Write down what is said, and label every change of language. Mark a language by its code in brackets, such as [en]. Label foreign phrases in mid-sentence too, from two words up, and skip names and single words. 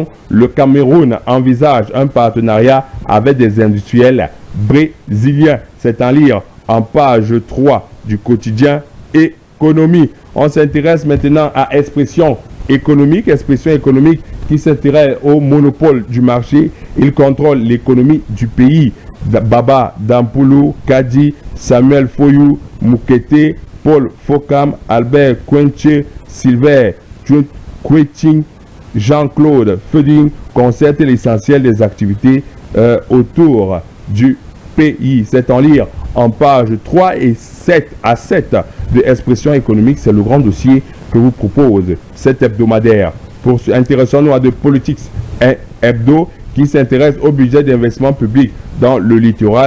[fr] Le Cameroun envisage un partenariat avec des industriels brésiliens. C'est en lire en page 3 du quotidien économie. On s'intéresse maintenant à expression économique qui s'intéresse au monopole du marché. Il contrôle l'économie du pays. Baba Dampoulou, Kadi, Samuel Foyou, Moukete, Paul Fokam, Albert Kwenche, Sylvain Kweting, Jean-Claude Feding concertent l'essentiel des activités autour du pays. C'est en lire en page 3 et 7 à 7 de Expression économique. C'est le grand dossier que vous propose cet hebdomadaire. Intéressons-nous à de Politics Hebdo qui s'intéresse au budget d'investissement public dans le littoral.